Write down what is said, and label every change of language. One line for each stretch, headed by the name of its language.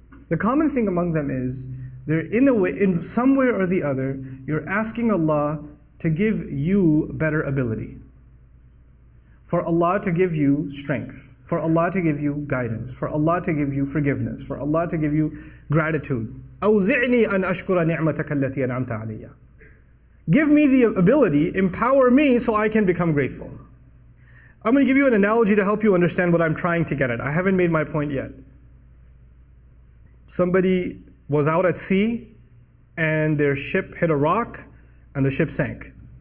English: The common thing among them is, in some way or the other, you're asking Allah to give you better ability. For Allah to give you strength, for Allah to give you guidance, for Allah to give you forgiveness, for Allah to give you gratitude.
Arabic: أوزعني أن أشكر نعمتك التي أنعمت علي.
English: Give me the ability, empower me so I can become grateful. I'm going to give you an analogy to help you understand what I'm trying to get at. I haven't made my point yet. Somebody was out at sea and their ship hit a rock and the ship sank.